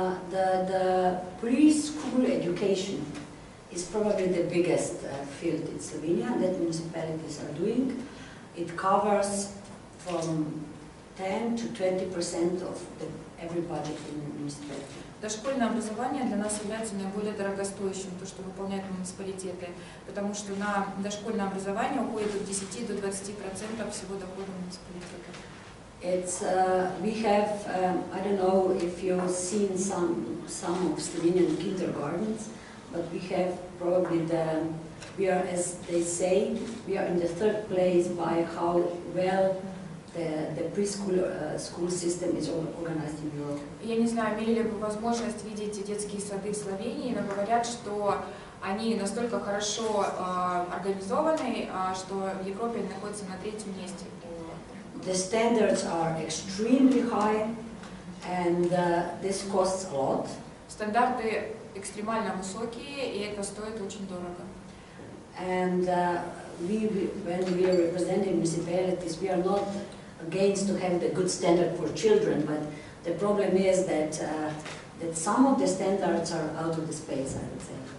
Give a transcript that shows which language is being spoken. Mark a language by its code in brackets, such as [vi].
[en] The preschool education is probably the biggest field in Slovenia that municipalities are doing. It covers from 10 to 20% of every budget in the municipality. [ru] Дошкольное образование для нас является наиболее дорогостоящим, то, что выполняют муниципалитеты, потому что на дошкольное образование уходит от 10 до 20% всего дохода муниципалитета. [en] It's we have I don't know if you've seen some of Slovenian kindergartens, but we have probably we are, as they say, we are in the third place by how well the preschool school system is organized in Europe. [ru] Я не знаю, имели ли вы возможность видеть детские сады в Словении, но говорят, что они настолько хорошо организованы, что в Европе они находятся на третьем месте. [en] The standards are extremely high, and this costs a lot. [ru] Стандарты экстремально высокие, и это стоит очень дорого. [en] And when we are representing municipalities, we are not against to have the good standard for children, but the problem is that some of the standards are out of the space, I would say.